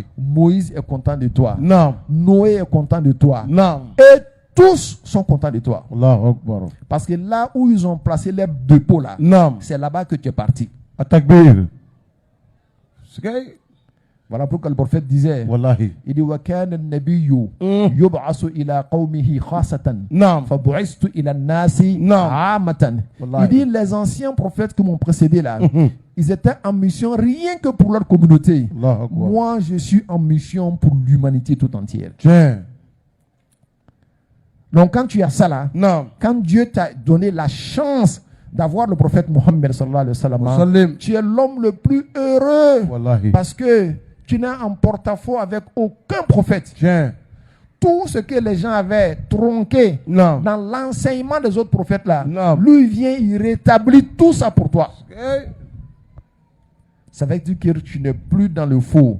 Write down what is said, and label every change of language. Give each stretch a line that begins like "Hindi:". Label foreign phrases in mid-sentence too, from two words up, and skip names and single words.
French: Moïse est content de toi. Naam. Noé est content de toi. Naam. Et tous sont contents de toi.
Arabic: الله أكبر.
French: Parce que là où ils ont placé leur dépôt là, Naam. c'est là-bas que tu es parti. Atakbir. Skay. Voilà pourquoi le prophète disait, Wallahi. il dit
Arabic: وكان النبي يبعث إلى قومه خاصة Naam. فبعثت إلى الناس
French: Non.
Arabic: 'amatan.
French: Wallahi. Il dit les anciens prophètes qui m'ont précédé là, ils étaient en mission rien que pour leur communauté.
Arabic: الله أكبر.
French: Moi, je suis en mission pour l'humanité tout entière. Tiens. Donc quand tu as ça là, Naam. quand Dieu t'a donné la chance d'avoir le prophète Mohammed
Arabic: صلى الله عليه وسلم,
French: Wasallim. tu es l'homme le plus heureux Wallahi. parce que tu n'as en porte-à-faux avec aucun prophète. Tiens. Tout ce que les gens avaient tronqué Naam. dans l'enseignement des autres prophètes là, Non. lui vient, il rétablit tout ça pour toi. Skay. Ça veut dire que tu n'es plus dans le faux.